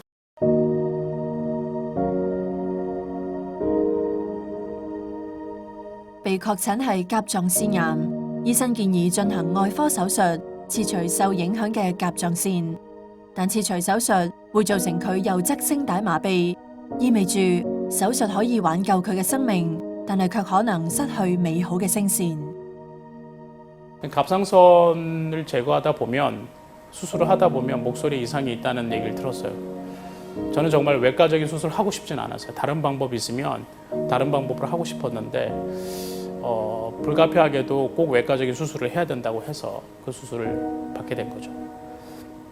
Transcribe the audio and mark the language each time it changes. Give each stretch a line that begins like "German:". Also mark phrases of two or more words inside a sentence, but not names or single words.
Cantonese: 被確診係甲狀腺癌，醫生建議進行外科手術切除受影響嘅甲狀腺，但切除手術會造成佢右側聲帶麻痹，意味住手術可以挽救佢嘅生命，但係卻可能失去美好嘅聲線。
Korean: 갑상선을 제거하다 보면 수술을 하다 보면 목소리 이상이 있다는 얘기를 들었어요. 저는 정말 외과적인 수술을 하고 싶진 않았어요. 다른 방법이 있으면 다른 방법으로 하고 싶었는데 불가피하게도 꼭 외과적인 수술을 해야 된다고 해서 그 수술을 받게 된 거죠.